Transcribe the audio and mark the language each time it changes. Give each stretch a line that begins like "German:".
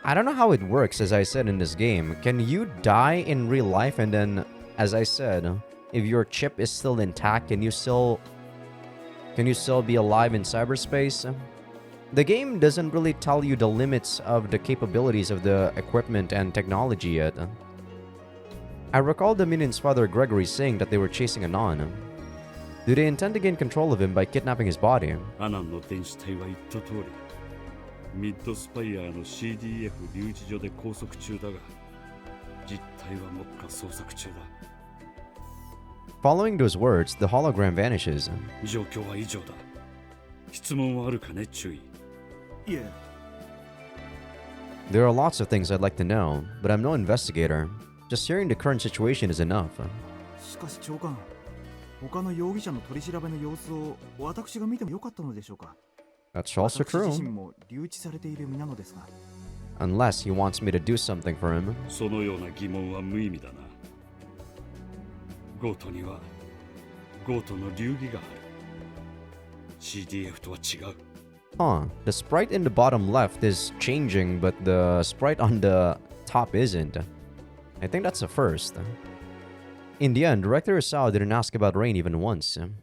English: I don't know how it works, as I said in this game. Can you die in real life and then, as I said, if your chip is still intact, can you still be alive in cyberspace? The game doesn't really tell you the limits of the capabilities of the equipment and technology yet. I recall Dominion's father Gregory saying that they were chasing Anon. Do they intend to gain control of him by kidnapping his body?
Japanese: アナンの電子体は言った通り、ミッドスパイアの CDF 留置所で拘束中だが、実態は目下捜索中だ。
English: Following those words, the hologram vanishes.
Japanese: 状況は以上だ。質問はあるかね、注意。いえ、
English: There are lots of things I'd like to know, but I'm no investigator. Just hearing the current situation is enough.
Japanese: しかし長官、他の容疑者の取り調べの様子を私が見てもよかったのでしょうか。
English: That's also
Japanese: 私自身
English: true.
Japanese: も留置されている身なのですが。
English: Unless he wants me to do something for him.
Japanese: そのような疑問は無意味だな。ゴートにはゴートの流儀がある。 CDF とは違う。 Huh.
English: The sprite in the bottom left is changing, but the sprite on the top isn't. I think that's a first. In the end, Director Asao didn't ask about Rain even once.